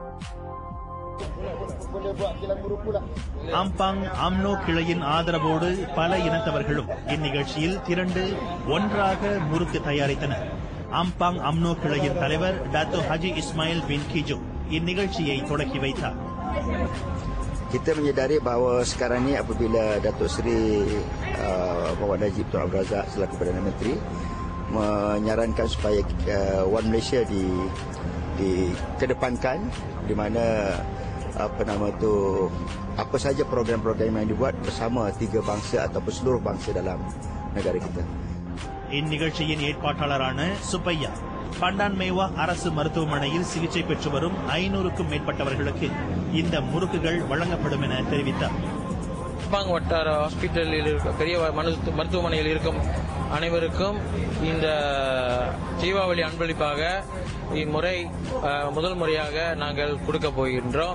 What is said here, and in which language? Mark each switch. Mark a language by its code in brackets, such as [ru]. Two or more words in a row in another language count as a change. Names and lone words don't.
[ta] ஆம்பாங் அம்னோ கிளையின் ஆதரவோடு பல இனத்தவர்களும் இந்நிகழ்ச்சியில் திரண்டு ஒன்றாக முறுக்கு தயாரித்தனர். ஆம்பாங் அம்னோ கிளையின் தலைவர் டாக்டர் ஹஜி இஸ்மாயில் பின் கிஜோ இந்நிகழ்ச்சியை தொடக்கி வைத்தார். [ms] Kita menyedari bahawa sekarang ni apabila Datuk Seri Muhammad Najib Tun Abdul Razak selaku Perdana Menteri menyarankan supaya One Malaysia dikedepankan, di mana apa saja program-program yang dibuat bersama tiga bangsa ataupun seluruh bangsa dalam negara kita. [ta] இந்நிகழ்ச்சியின் ஏற்பாட்டாளரான சுப்பையா பண்டான் மேவா அரசு மருத்துவமனையில் சிகிச்சை பெற்று வரும் 500க்கும் மேற்பட்டவர்களுக்கு இந்த முறுக்குகள் வழங்கப்படும் என தெரிவித்தார். வட்டார ஹாஸ்பிட்டலில் பெரிய மருத்துவமனையில் இருக்கும் அனைவருக்கும் இந்த தீபாவளி அன்பளிப்பாக இம்முறை முதல் முறையாக நாங்கள் கொடுக்க போகின்றோம்.